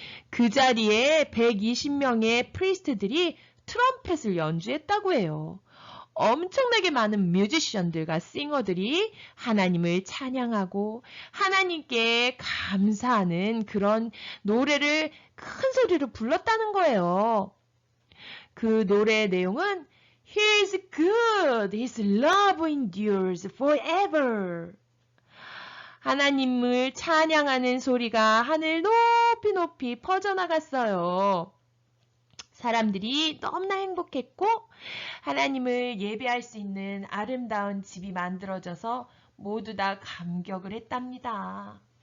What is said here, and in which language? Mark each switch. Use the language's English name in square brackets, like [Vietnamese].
[Korean] 그 자리에 120명의 프리스트들이 트럼펫을 연주했다고 해요. 엄청나게 많은 뮤지션들과 싱어들이 하나님을 찬양하고 하나님께 감사하는 그런 노래를 큰 소리로 불렀다는 거예요. 그 노래의 내용은 [English] He is good, His love endures forever. [Korean] 하나님을 찬양하는 소리가 하늘 높이 퍼져나갔어요. 사람들이 너무나 행복했고 하나님을 예배할 수 있는 아름다운 집이 만들어져서 모두 다 감격을 했답니다.